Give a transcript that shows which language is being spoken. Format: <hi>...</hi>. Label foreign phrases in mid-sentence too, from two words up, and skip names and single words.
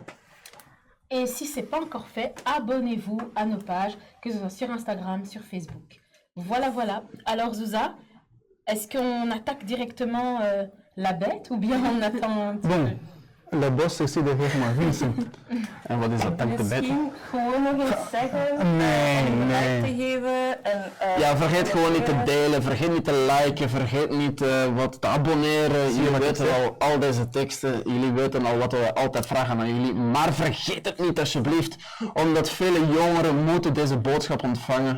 <fr>Et si ce n'est pas encore fait, abonnez-vous à nos pages, que ce soit sur Instagram, sur Facebook. Voilà, voilà. Alors Zouza, est-ce qu'on attaque directement la bête ou bien on attend un petit Bon, peu? le boss</fr> <nl>is hier</nl> <fr>derrière moi, Vincent.</fr> <nl>En wat is dat dan te bed? Misschien gewoon nog eens zeggen, Nee, om nee. like te geven. En, Ja, vergeet gewoon niet te delen, vergeet niet te liken, vergeet niet wat te abonneren. Jullie wat ik weten zeg? al deze teksten, jullie weten al wat we altijd vragen aan jullie. Maar vergeet het niet alsjeblieft, omdat vele jongeren moeten deze boodschap ontvangen.</nl>